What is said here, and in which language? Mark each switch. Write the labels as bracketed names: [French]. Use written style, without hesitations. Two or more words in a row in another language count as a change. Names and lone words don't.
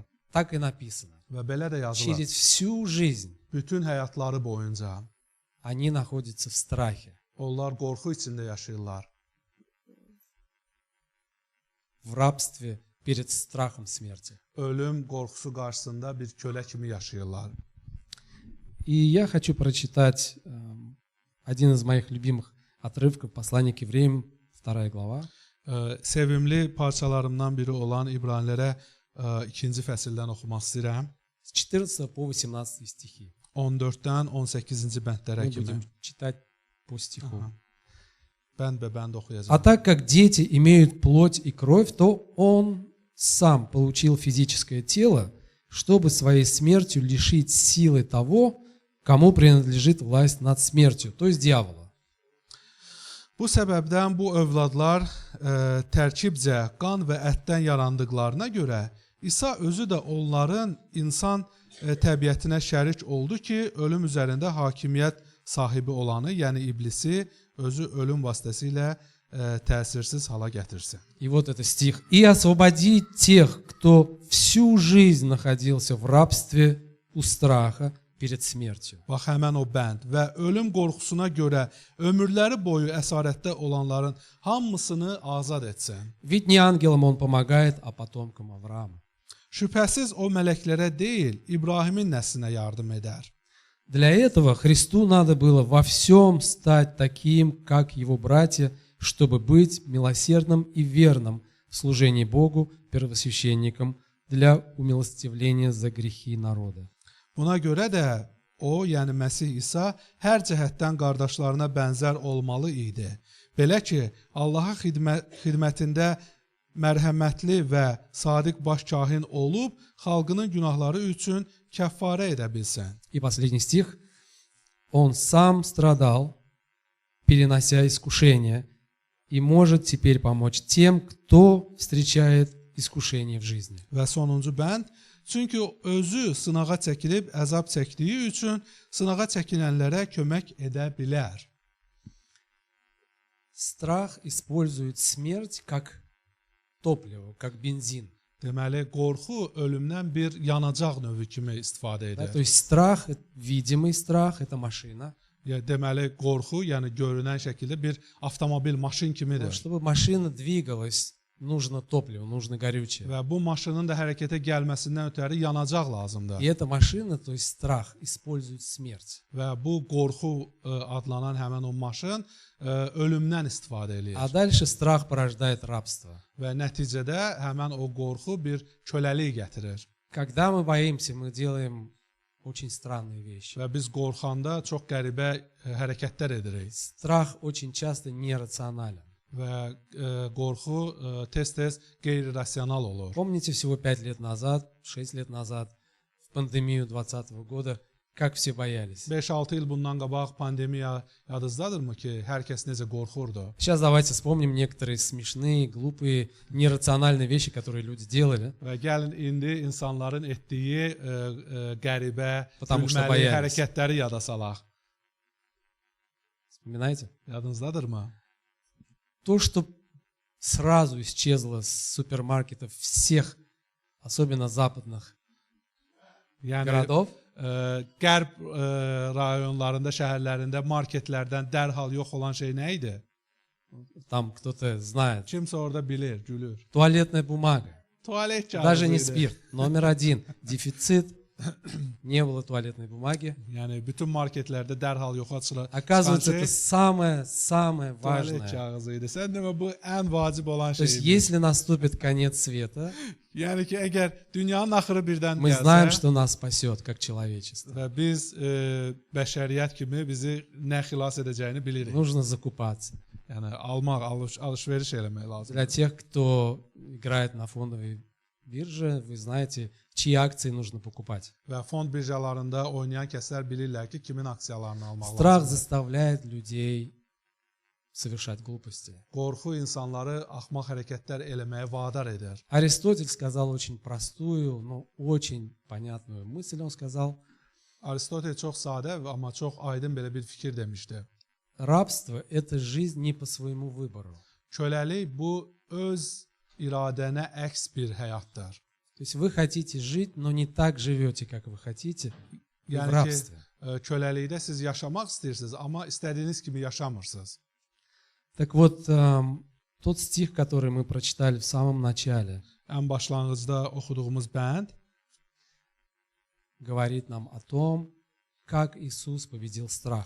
[Russian] Так и написано. [Azerbaijani] Və belə də yazılır. [Russian] Через всю жизнь [Azerbaijani] Bütün həyatları boyunca [Russian] они находятся в страхе, [Azerbaijani] onlar qorxu içində yaşayırlar. [Russian] в рабстве перед страхом смерти. [Azerbaijani] Ölüm qorxusu qarşısında bir kölə kimi yaşayırlar. [Russian] И я хочу прочитать один из моих любимых отрывков, послание к евреям, 2 глава. [Azerbaijani] Sevimli parçalarımdan biri olan İbranilərə 2-ci fəsildən oxumaq istəyirəm. [Russian] С 14 по 18 стихи. [Azerbaijani] 14-dən 18-ci bəndlərə [Russian] Мы [Azerbaijani] kimi. [Russian] будем читать по стиху. [Azerbaijani] Bənd oxuyacağam. [Russian] А так как дети имеют плоть и кровь, то он сам получил физическое тело, чтобы своей смертью лишить силы того, кому принадлежит власть над смертью, то есть дьявола. [Azerbaijani] Bu səbəbdən bu övladlar tərkibcə qan və ətdən yarandıqlarına görə İsa özü də onların insan təbiətinə şərik oldu ki, ölüm üzərində hakimiyyət sahibi olanı, yəni iblisi özü ölüm vasitəsilə təsirsiz hala gətirsin. [Russian] И вот это стих. «И освободи тех, кто всю жизнь находился в рабстве у страха перед смертью». [Azerbaijani] Bax, həmən o bənd və ölüm qorxusuna görə ömürləri boyu əsarətdə olanların hamısını azad etsin. [Russian] Ведь не ангелам он помогает, а потомкам Авраама. [Azerbaijani] Şübhəsiz o mələklərə deyil, İbrahimin nəslinə yardım edər. [Russian] Для этого Христу надо было во всем стать таким, как его братья, чтобы быть милосердным и верным в служении Богу, первосвященником, для умилостивления за грехи народа. [Azerbaijani] Buna görə də o, yəni Məsih İsa hər cəhətdən qardaşlarına bənzər olmalı idi. Belə ki, Allaha xidmətində mərhəmətli və sadiq baş kahin olub, xalqının günahları üçün kəffarə edə bilsin. [Russian] И последний стих. Он сам страдал, перенося искушения, и может теперь помочь тем, кто встречает искушение в жизни. [Azerbaijani] Və sonuncu bənd, çünki o özü sınağa çəkilib əzab çəkdiyi üçün sınağa çəkinənlərə kömək edə bilər. [Russian] Страх использует смерть как топливо, как бензин. [Azerbaijani] Deməli, qorxu ölümdən bir yanacaq növü kimi istifadə [Russian] Да, [Azerbaijani] edir. [Russian] то есть страх, видимый страх, это машина. [Azerbaijani] Deməli, qorxu, yəni görünən şəkildə bir avtomobil, maşın kimidir. [Russian] Чтобы машина двигалась нужно топливо, нужно горючее. [Azerbaijani] və bu maşının da hərəkətə gəlməsindən ötəri yanacaq lazımdır. [Russian] И эта машина, то есть страх, использует смерть. [Azerbaijani] Və bu qorxu adlanan həmin o maşın ölümdən istifadə eləyir. [Russian] А дальше страх порождает рабство. [Azerbaijani] Və nəticədə həmin o qorxu bir köləlik gətirir. [Russian] Когда мы боимся, мы делаем очень странные вещи. [Azerbaijani] Və biz qorxanda çox qəribə hərəkətlər edirik. [Russian] Страх очень часто нерационален. [Azerbaijani] Və qorxu tez-tez qeyri-rasional olur. [Russian] Помните, всего 5 лет назад, 6 лет назад, в пандемию 2020 года, как все боялись? [Azerbaijani] 5-6 il bundan qabaq pandemiya yadınızdadırmı ki, hər kəs necə qorxurdu? [Russian] Сейчас давайте вспомним некоторые смешные, глупые, нерациональные вещи, которые люди делали. [Azerbaijani] Və gəlin indi insanların etdiyi qəribə, [Russian] Потому что [Azerbaijani] gülməli [Russian] боялись. [Azerbaijani] hərəkətləri yada salaq. [Russian] Вспоминаете? [Azerbaijani] Yadınızdadırmı? [Russian] То, что сразу исчезло с супермаркетов всех, особенно западных [Azerbaijani] Yəni [Russian] городов, [Azerbaijani] qərb rayonlarında, şəhərlərində marketlərdən dərhal yox olan şey nə idi? [Russian] там кто-то знает, [Azerbaijani] Kimsə orada bilir, gülür. [Russian] туалетная бумага, [Azerbaijani] Tualet kağızı [Russian] даже не [Azerbaijani] idi. [Russian] спирт, номер один, дефицит, не было туалетной бумаги. [Azerbaijani] Yəni bütün marketlərdə dərhal yoxa çıxan [Russian] Оказывается, [Azerbaijani] şey [Russian] это самое [Azerbaijani] tualet [Russian] важное. [Azerbaijani] kağızı idi. Sən demə bu ən vacib olan [Russian] То есть, [Azerbaijani] şey idi. [Russian] если наступит конец света, [Azerbaijani] Yəni ki, əgər dünyanın axırı birdən [Russian] мы знаем, [Azerbaijani] gəlsə [Russian] что нас spасет, как человечество. [Azerbaijani] və biz bəşəriyyət kimi bizi nə xilas edəcəyini bilirik. [Russian] Нужно закупаться. [Azerbaijani] Yəni almaq, alış-veriş eləmək lazımdır. [Russian] Для тех, кто играет на фондовой бирже, вы знаете, чьи акции нужно покупать. [Azerbaijani] Və fond birjalarında oynayan kəslər bilirlər ki, kimin aksiyalarını almaq [Russian] Страх [Azerbaijani] lazımdır. [Russian] заставляет людей совершать глупости. [Azerbaijani] Qorxu insanları axmaq hərəkətlər eləməyə vadar edir. [Russian] Аристотель сказал очень простую, но очень понятную мысль. Он сказал, [Azerbaijani] Aristotel çox sadə, amma çox aydın belə bir fikir demişdi. [Russian] рабство – это жизнь не по своему выбору. [Azerbaijani] Köləlik bu öz iradənə əks bir həyatdır. [Russian] То есть вы хотите жить, но не так живете, как вы хотите, вы в [Azerbaijani] Yəni ki, [Russian] рабстве. [Azerbaijani] köləlikdə siz yaşamaq istəyirsiniz, amma istədiyiniz kimi yaşamırsınız. [Russian] Так вот, тот стих, который мы прочитали в самом начале, [Azerbaijani] Ən başlanğıcda oxuduğumuz bənd [Russian] говорит нам о том, как Иисус победил страх.